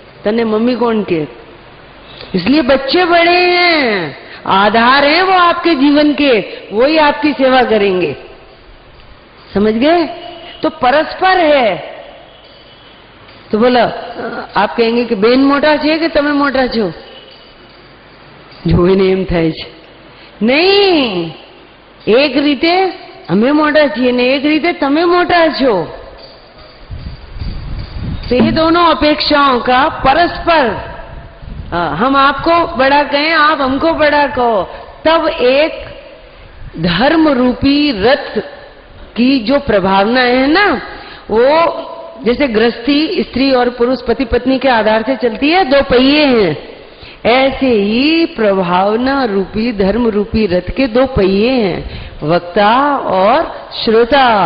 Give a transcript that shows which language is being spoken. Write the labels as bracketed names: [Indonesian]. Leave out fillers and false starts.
[Hindi] तने मम्मी कौन कहते? इसलिए बच्चे बड़े हैं, आधार हैं वो आपके जीवन के, वो ही आपकी सेवा करेंगे। समझ गए? तो परस्पर है। तो बोला आप कहेंगे कि [Gujarati] बेन मोटा छे के तमे मोटा छो? જોઈને એમ થાય છે નહીં, એક રીતે અમે મોટા છીએ ને એક રીતે તમે મોટા છો। [Hindi] तो ये दोनों अपेक्षाओं का परस्पर, हम आपको बड़ा कहें, आप हमको बड़ा कहो, तब एक धर्म रूपी रथ की जो प्रभावना है ना, वो जैसे गृहस्थी स्त्री और पुरुष पति पत्नी के आधार से चलती है, दो पहिए हैं, ऐसे ही प्रभावना रूपी धर्म रूपी रथ के दो पहिए हैं, वक्ता और श्रोता।